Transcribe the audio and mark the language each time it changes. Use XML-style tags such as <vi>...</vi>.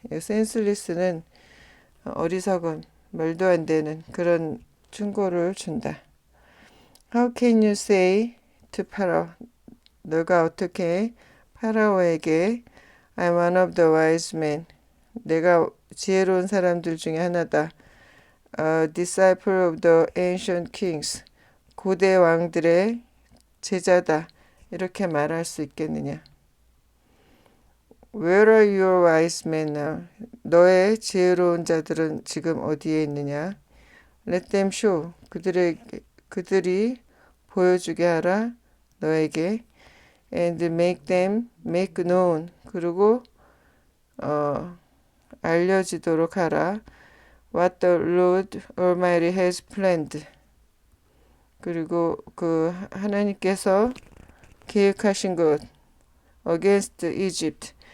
<ko>senseless는 어리석은 말도 안 되는 그런 충고를 준다.</ko> <en>How can you say to Pharaoh?</en> <ko>너가 어떻게 파라오에게</ko> <en>I'm one of the wise men.</en> <ko>내가 지혜로운 사람들 중에 하나다.</ko> <en>A disciple of the ancient kings.</en> <ko>고대 왕들의 제자다. 이렇게 말할 수 있겠느냐?</ko> <en>Where are your wise men now?</en> <ko>너의 지혜로운 자들은 지금 어디에 있느냐?</ko> <en>Let them show.</en> <ko>그들이 보여주게 하라. 너에게.</ko> <en>And make known.</en> <ko>그리고 알려지도록 하라.</ko> <en>What the Lord Almighty has planned.</en> <ko>그리고 하나님께서 계획하신 것</ko> <en>against Egypt.</en>